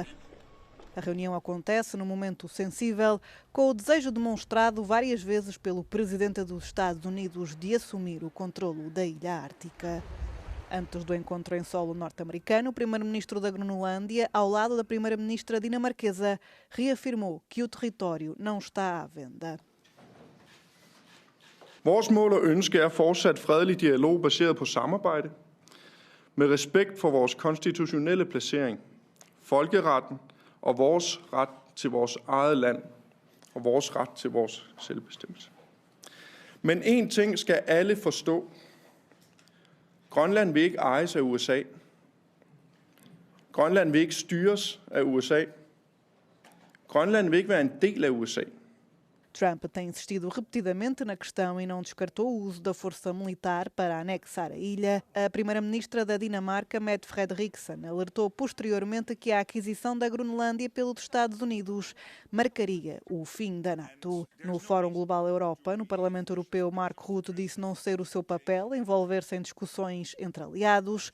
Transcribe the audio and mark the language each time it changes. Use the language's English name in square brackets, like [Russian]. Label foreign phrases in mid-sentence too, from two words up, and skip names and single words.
[Portuguese] A reunião acontece num momento sensível, com o desejo demonstrado várias vezes pelo presidente dos Estados Unidos de assumir o controlo da ilha ártica. Antes do encontro em solo norte-americano, o primeiro-ministro da Groenlândia, ao lado da primeira-ministra dinamarquesa, reafirmou que o território não está à venda. [Danish] Vores mål og ønske er fortsat fredelig dialog baseret på samarbejde, med respekt for vores konstitutionelle placering, folkeretten og vores ret til vores eget land og vores ret til vores selvbestemmelse. Men en ting skal alle forstå. Grønland vil ikke ejes af USA. Grønland vil ikke styres af USA. Grønland vil ikke være en del af USA. [Portuguese] Trump tem insistido repetidamente na questão e não descartou o uso da força militar para anexar a ilha. A primeira-ministra da Dinamarca, Mette Frederiksen, alertou posteriormente que a aquisição da Groenlândia pelos Estados Unidos marcaria o fim da NATO. No Fórum Global Europa, no Parlamento Europeu, Mark Rutte disse não ser o seu papel envolver-se em discussões entre aliados.